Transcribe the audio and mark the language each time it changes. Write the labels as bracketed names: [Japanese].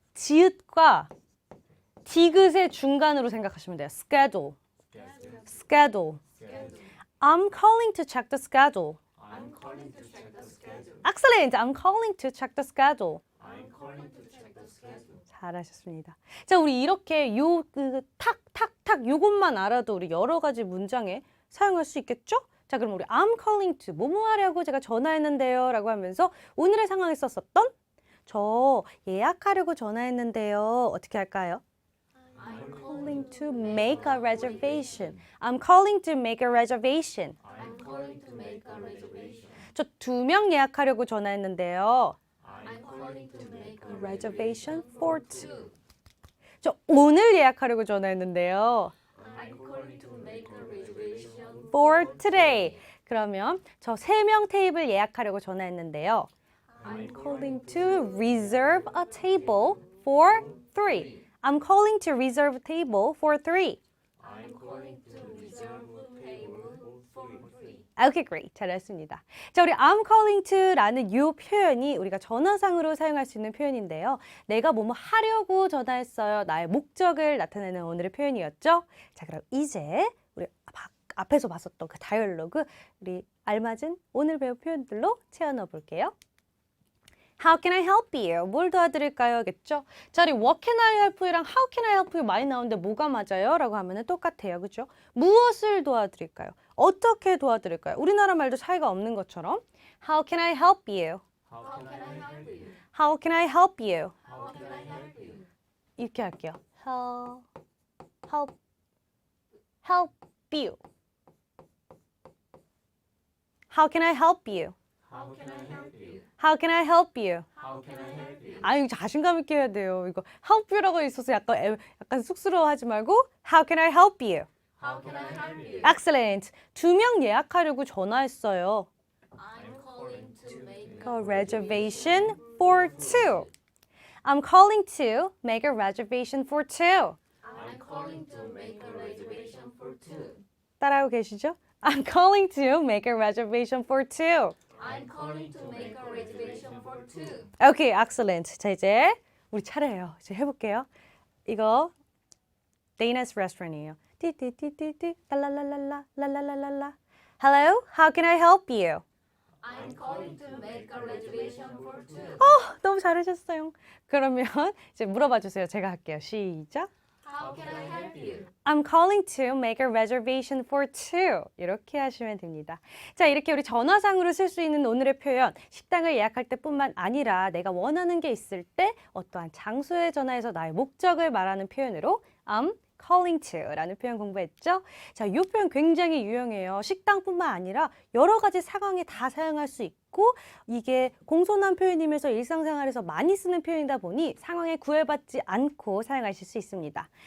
[Korean] 지읒과 디귿의 중간으로 생각하시면 돼요. [English] schedule. schedule. I'm calling to check the schedule. I'm calling to check the schedule. Excellent. I'm calling to check the schedule. I'm calling to check the schedule. [Korean] 잘하셨습니다. 자, 우리 이렇게 탁탁탁 요것만 알아도 우리 여러 가지 문장에 사용할 수 있겠죠? 자, 그럼 우리 [English] I'm calling to [Korean] 뭐뭐 하려고 제가 전화했는데요 라고 하면서 오늘의 상황에 썼었던 저 예약하려고 전화했는데요. 어떻게 할까요? [English] I'm calling to make a reservation. I'm calling to make a reservation. I'm calling to make a reservation. [Korean] 저 2명 예약하려고 전화했는데요. [English] I'm calling to make a reservation for two. [Korean] 저 오늘 예약하려고 전화했는데요. [English] I'm calling to make a reservation for today. [Korean] 그러면 저 3명 테이블 예약하려고 전화했는데요. [English] I'm calling to reserve a table for 3. I'm calling to reserve a table for 3. I'm calling to reserve a table for three. Okay, great. [Korean] 잘했습니다. 자, 우리 I'm calling to라는 이 표현이 우리가 전화상으로 사용할 수 있는 표현인데요. 내가 뭐뭐 하려고 전화했어요. 나의 목적을 나타내는 오늘의 표현이었죠. 자, 그럼 이제 우리 앞에서 봤었던 그 다이얼로그 우리 알맞은 오늘 배울 표현들로 채워 넣어 볼게요. [English] How can I help you? [Korean] 뭘 도와드릴까요? 겠죠? 자, 우리 [English] what can I help you랑 how can I help you [Korean] 많이 나오는데 뭐가 맞아요? 라고 하면 똑같아요. 그죠? 무엇을 도와드릴까요? 어떻게 도와드릴까요? 우리나라 말도 차이가 없는 것처럼 [English] How can I help you? How can I help you? How can I help you? How can I help you? [Korean] 이렇게 할게요. [English] Help you. How can I help you? How can I help you? How can I help you? How can I help you? [Korean] 아유, 자신감 있게 해야 돼요. [English] 이거 help you라고 있어서 [Korean] 약간 쑥스러워하지 말고 [English] How can I help you? How can I help you? Excellent. [Korean] 2명 예약하려고 전화했어요. [English] I'm calling to make A reservation for two. I'm calling to make a reservation for two. I'm calling to make a reservation for two. [Korean] 따라하고 계시죠? [English] I'm calling to make a reservation for two. I'm calling to make a reservation for two. Okay, excellent. [Korean] 자, 이제 우리 차례예요. 이제 해볼게요. 이거 Dana's restaurant이에요. [English] 띠띠띠띠띠 랄랄랄랄라 랄랄랄랄라. Hello, how can I help you? I'm calling to make a reservation for two. [Korean] 너무 잘하셨어요. 그러면 이제 물어봐 주세요. 제가 할게요. 시작. [English] How can I help you? I'm calling to make a reservation for two. [Korean] 이렇게 하시면 됩니다. 자, 이렇게 우리 전화상으로 쓸 수 있는 오늘의 표현, 식당을 예약할 때뿐만 아니라 내가 원하는 게 있을 때 어떠한 장소에 전화해서 나의 목적을 말하는 표현으로 [English] I'm calling to [Korean] 라는 표현 공부했죠? 자, 이 표현 굉장히 유용해요. 식당뿐만 아니라 여러 가지 상황에 다 사용할 수 있고 이게 공손한 표현이면서 일상생활에서 많이 쓰는 표현이다 보니 상황에 구애받지 않고 사용하실 수 있습니다.